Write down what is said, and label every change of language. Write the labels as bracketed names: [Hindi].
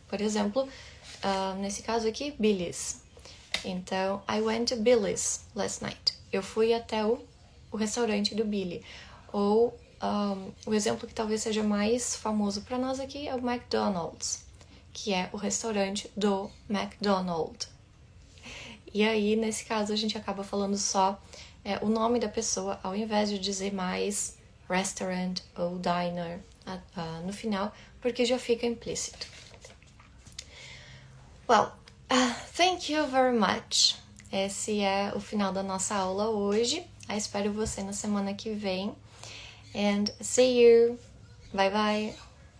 [Portuguese] Por exemplo, nesse caso aqui, Billy's. Então, [English] I went to Billy's last night. [Portuguese] Eu fui até o restaurante do Billy. Ou o exemplo que talvez seja mais famoso para nós aqui é o McDonald's, que é o restaurante do McDonald's. E aí, nesse caso, a gente acaba falando só o nome da pessoa, ao invés de dizer mais restaurant ou diner no final, porque já fica implícito. [English] Well, thank you very much. [Portuguese] Esse é o final da nossa aula hoje. Eu espero você na semana que vem. [English] And see you. Bye bye.